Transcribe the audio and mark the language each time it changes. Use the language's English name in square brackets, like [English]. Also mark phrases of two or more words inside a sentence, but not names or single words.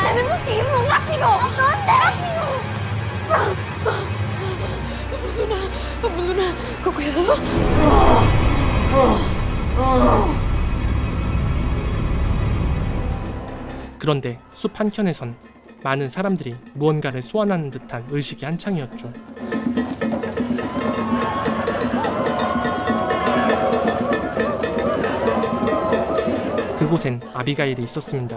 [Spanish] ¡Tenemos que irnos rápido! ¿A dónde? Vamos, Luna, con cuidado. [Korean] 그런데 숲 한켠에선 많은 사람들이 무언가를 소환하는 듯한 의식이 한창이었죠. 그곳엔 아비가일이 있었습니다.